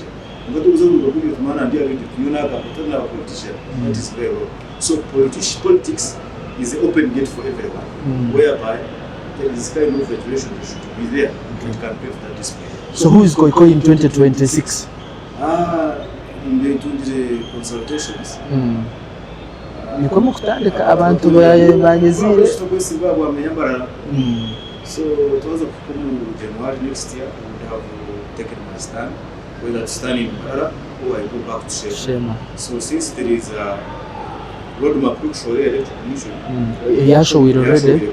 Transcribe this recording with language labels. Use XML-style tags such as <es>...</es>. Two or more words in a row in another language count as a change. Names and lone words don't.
<en>That is very wrong. So politics is the open gate for everyone, whereby there is kind of regulation that should be there that can pave that display. So who is Khoi-Khoi in 2026? In the consultations.</en> <nyn>Niko mukutandika abantu banyezire.</nyn> <en>So it was January next year I would have taken my stand, whether to stand in Mbarara or I go back to Shema. So since there is a roadmap to show the commission, already.</en>